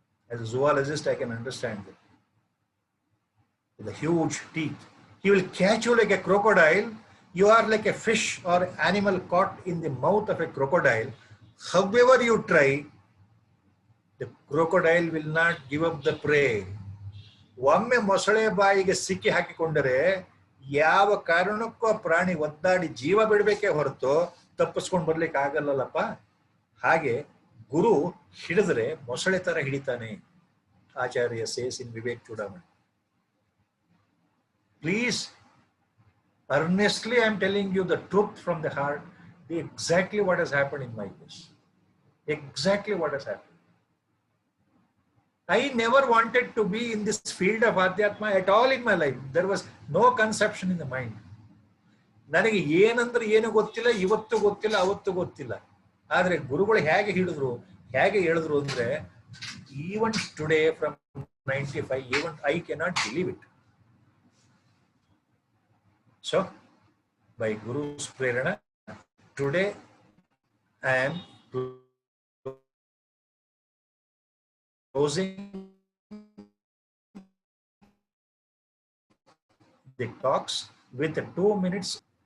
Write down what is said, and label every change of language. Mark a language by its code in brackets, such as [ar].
[en] As a zoologist, I can understand that. With the huge teeth. He will catch you like a crocodile. You are like a fish or animal caught in the mouth of a crocodile. However you try, the crocodile will not give up the prey. [kn] ಒಮ್ಮೆ ಮೊಸಳೆ ಬಾಯಿಗೆ ಸಿಕ್ಕಿ ಹಾಕಿಕೊಂಡರೆ ಯಾವ ಕಾರಣಕ್ಕೂ ಆ ಪ್ರಾಣಿ ಒದ್ದಾಡಿ ಜೀವ ಬಿಡಬೇಕೇ ಹೊರತು ತಪ್ಪಿಸ್ಕೊಂಡು ಬರ್ಲಿಕ್ಕೆ ಆಗಲ್ಲಲ್ಲಪ್ಪ. ಹಾಗೆ ಗುರು ಹಿಡಿದ್ರೆ ಮೊಸಳೆ ತರ ಹಿಡಿತಾನೆ. [en] Acharya says in Vivek Chudamani. Please, earnestly I am telling you the truth from the heart, exactly what has happened in my case. Exactly what has happened. I never wanted to be in this field of Adhyatma at all in my life. There was no conception in the mind. [kn] ನನಗೆ ಏನಂದ್ರೆ ಏನು ಗೊತ್ತಿಲ್ಲ, ಇವತ್ತು ಗೊತ್ತಿಲ್ಲ, ಅವತ್ತು ಗೊತ್ತಿಲ್ಲ. ಆದ್ರೆ ಗುರುಗಳು ಹೇಗೆ ಹೇಳಿದ್ರು ಅಂದ್ರೆ, [en] Even today from 95, even I cannot believe it. So, by Guru's prerana, today I am closing the talks with 2 minutes.